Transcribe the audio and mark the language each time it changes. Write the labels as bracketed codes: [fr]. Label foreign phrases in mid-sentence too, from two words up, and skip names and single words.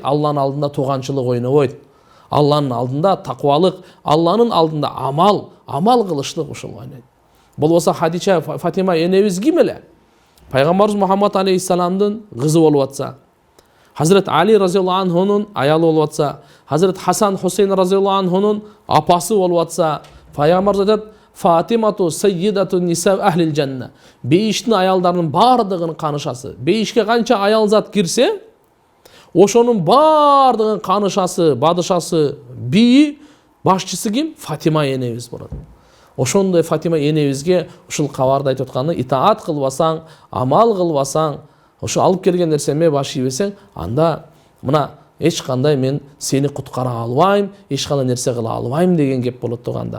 [ky] Алланын алдында тууганчылык ойнобойт. Алланын алдында таквалык, Алланын алдында амал кылышлык ушул ойнойт. Болбосо Хадича Фатима энебиз ким эле? Пайгамбарыбыз Мухаммад алейхиссаламдын кызы болуп атса, Hazret Ali [ar] رضي الله عنه [ky] аялы болуп атса, Hazret Хасан Хусейн [ar] رضي الله عنه [ky] апасы болуп атса, пайгамбарыбыз айтат: [ar] فاطمة سيدة نساء أهل الجنة. [ky] Бейиштин аялдарынын бардыгынын канышасы. Бейишке канча аял зат кирсе, ошонун бардыгынын канышасы, бадышасы, бии, башчысы ким? Фатима энебиз болот. Ошондой Фатима энебизге ушул кабарды айтып атканы, итаат кылбасаң, амал кылбасаң, ошо алып келген нерсеме баш ийбесең, анда мына эч кандай мен сени куткара албайм, эч кандай нерсе кыла албайм деген кеп болот тугандар.